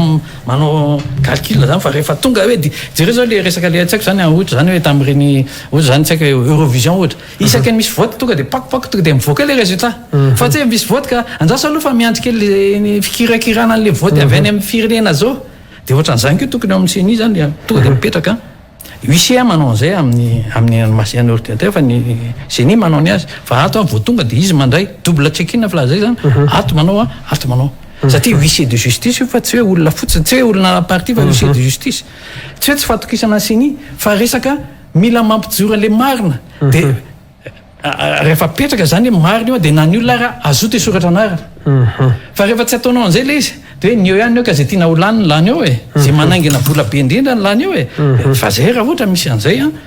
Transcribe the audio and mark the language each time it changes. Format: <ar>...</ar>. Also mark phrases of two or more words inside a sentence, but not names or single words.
<mg>manao calcul zany fa rehefa tonga hoe jere zao le resaka le tsaiko zany ohatra zany hoe tamin'ireny ohatra zany tsaiko Eurovision ohatra isaky misy vote tonga de pakopako tonga de mivoaka le résultat fa tsy misy vote ka anjasa aloha fa miandrika le fikirakirana le vote avy any amin'ny firenena zao de ohatra n'izany ko tokony amin'ny CENI zany tonga de mipetraka huissier manao an'izay amin'ny</mg> <fr>machine ordinateur</fr> <mg>fa ny CENI manao ny azy fa ato vao tonga de izy mandray</mg> <en>double check-in</en> <mg>fa zay zany ato manao satria</mg> <fr>huissier de justice</fr> <mg>fa tsy hoe olona fotsiny tsy hoe olona parti fa</mg> <fr>huissier de justice</fr> <mg>tsy hoe tsy fatokisana CENI fa resaka mila mampijoro le marina de rehefa petraka zany marina io de na ny olona raha azoto isoratra anarana fa rehefa tsy ataonao an'izay le izy de hoe ny eo ihany eo ka zay tiana ho lany ny lany eo zay manaingina vola be indrindra ny lany eo fa zay raha ohatra misy an'izay</mg>